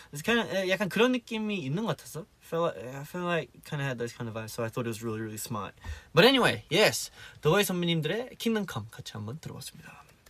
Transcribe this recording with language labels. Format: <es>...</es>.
<en>It's kind of</en> <ko>약간 그런 느낌이 있는 것 같았어.</ko> <en>I feel like kind of had those kind of vibes, so I thought it was really, really smart. But anyway, yes,</en> <ko>더보이 선배님들의 Kingdom Come 같이 한번 들어봤습니다.</ko>